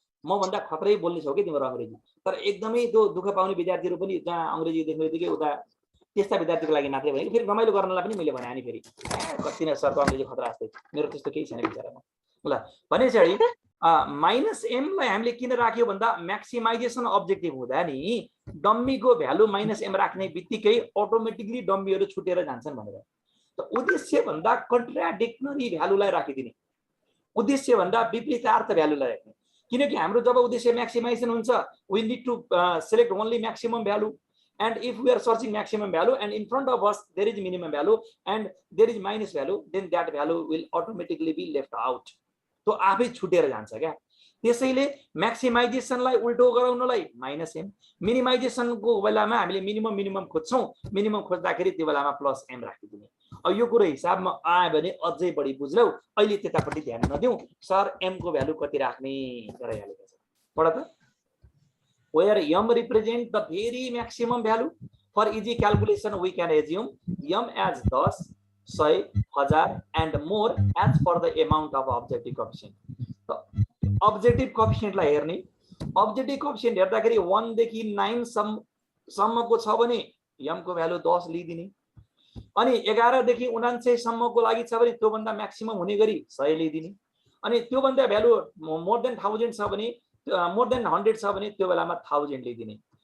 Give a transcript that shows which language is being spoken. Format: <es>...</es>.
<ne>मभन्दा खतरै बोल्ने छौ कि तिम्रो अङ्ग्रेजी, तर एकदमै त्यो दुःख पाउने विद्यार्थीहरू पनि जहाँ अङ्ग्रेजी देख्ने बित्तिकै उता त्यस्ता विद्यार्थीको लागि मात्रै भने फेरि रमाइलो गर्नलाई पनि मैले भने नि फेरि कति नै सरको अङ्ग्रेजी खतरा जस्तै, मेरो त्यस्तो केही छैन विचारमा। ल भनेपछि -m लाई हामीले किन राख्यो भन्दा म्याक्सिमाइजेसन अब्जेक्टिभ हुँदा नि डम्मीको भ्यालु -m राख्ने बित्तिकै अटोमेटिकली डम्मीहरू छुटेर जान्छन् भनेर। त उद्देश्य भन्दा कन्ट्राडिक्टरी भ्यालुलाई राखिदिने, उद्देश्य भन्दा विपरीतार्थ भ्यालुलाई राख्ने, किनकि हाम्रो जब उद्देश्य म्याक्सिमाइजेसन हुन्छ</ne> <en>We need to select only maximum value, and if we are searching maximum value and in front of us there is minimum value and there is minus value, then that value will automatically be left out.</en> <ne>तो आफै छुटेर जान्छ क्या। त्यसैले म्याक्सिमाइजेसनलाई उल्टो गराउनलाई -m, मिनिमाइजेसनको बेलामा हामीले minimum खोज्छौँ, मिनिमम खोज्दाखेरि त्यो बेलामा +m राखिदिने। अब यो कुरो हिसाबमा आयो भने अझै बढी बुझ्लौ, अहिले त्यतापट्टि ध्यान नदिउँ। सर m को भ्यालु कति राख्ने गराइहालेको छ, पढ त।</ne> <en>Where m represent the very maximum value, for easy calculation we can assume m as 10, 100, 1000 and more as per the amount of objective coefficient.</en> <ne>So objective coefficient लाई हेर्ने, objective coefficient हेर्दाखेरि 1 देखि 9 सम्मको छ भने m को भ्यालु 10 लिइदिने, अनि 11 देखि 99 सम्मको लागि छ भने त्यो भन्दा म्याक्सिमम हुने गरी 100 लिइदिने, अनि त्यो भन्दा भ्यालु मोर देन 1000 छ भने मोर देन 100 छ भने त्यो बेलामा 1000 लिइदिने।</ne>